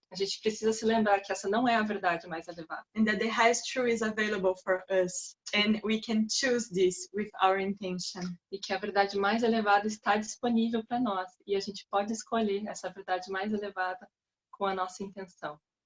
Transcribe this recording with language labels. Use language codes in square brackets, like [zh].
[pt] A gente precisa se lembrar que essa não é a verdade mais elevada. [en] And that the highest truth is available for us. And we can choose this with our intention. [pt] E que a verdade mais elevada está disponível para nós. E a gente pode escolher essa verdade mais elevada com a nossa intenção.